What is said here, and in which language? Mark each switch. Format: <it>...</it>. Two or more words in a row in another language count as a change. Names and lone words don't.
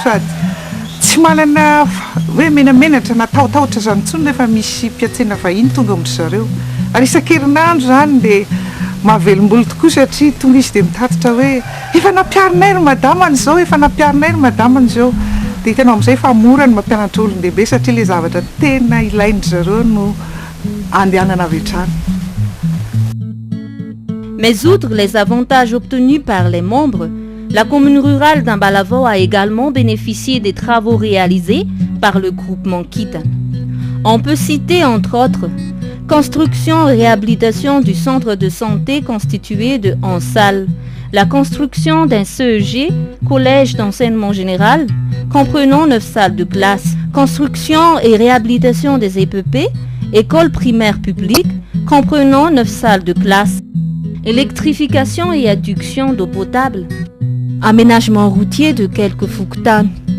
<mg>sady tsy manana hoe menamenatra na tahotahotra zany intsony rehefa misy mpiantsena vahiny tonga amindry zareo ary isan-kerinandro zany dia mahavelom-bolo tokoa satria tonga izy dia mitatitra hoe efa nampiarinay ry madama an'izao efa nampiarinay ry madama an'izao dia hitanao amin'izay fa mora ny mampianatra olon-dehibe satria ilay zavatra tena ilaindry zareo no andehanana avy hatrany.</mg> <fr>Mais outre les avantages obtenus par les membres, la commune rurale d'Ambalavao a également bénéficié des travaux réalisés par le groupement Kitan. On peut citer entre autres construction et réhabilitation du centre de santé constitué de 11 salles, la construction d'un CEG, collège d'enseignement général, comprenant 9 salles de classe, construction et réhabilitation des EPP, école primaire publique, comprenant 9 salles de classe, électrification et adduction d'eau potable, aménagement routier de quelques fouktanes,</fr>